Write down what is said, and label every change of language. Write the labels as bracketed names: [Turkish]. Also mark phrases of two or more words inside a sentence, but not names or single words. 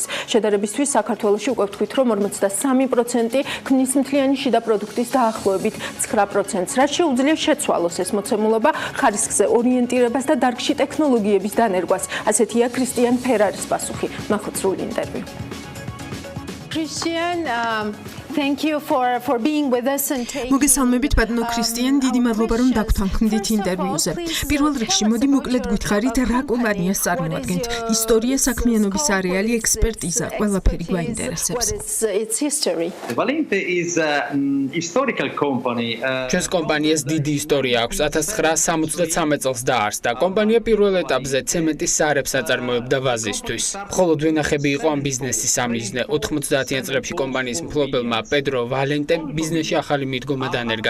[Georgian] შედარებისთვის საქართველოში უკვე ვთქვით, რომ 43% ქმნის მთლიანი შიდა პროდუქტის დაახლოებით 9%-ს. რაც შეუძლია შეცვალოს ეს მოცემულობა ხარისხზე ორიენტირებას და დარგში ტექნოლოგიების დანერგვას. ასეთია კრისტიან ფერარის პასუხი. ნახოთ სრული ინტერვიუ. კრისტიან, [English] Thank you for being with us and taking [Georgian] მოგესალმებით ბატონო ქრისტიან, დიდი მადლობა რომ დაგვრთანხმდით ინტერვიუზე. პირველ რიგში მოდი მოკლედ გითხარით რა კომპანიას წარმოადგენთ. ისტორია, საქმიანობის არეალი, ექსპერტიზა, ყველაფერი გვაინტერესებს. [English] its history. Valente is a historical company. [Georgian] ჩვენს კომპანიას დიდი ისტორია აქვს. 1973 წელს დაარსდა. კომპანია პირველ ეტაპზე ცემენტის სარებს აწარმოებდა ვაზისთვის. მხოლოდ ვენახები იყო ამ ბიზნესის სამიზნე. 90-იან წლებში კომპანიის მფლობელმა პედრო ვალენტემ ბიზნესში ახალი მიდგომა დანერგა.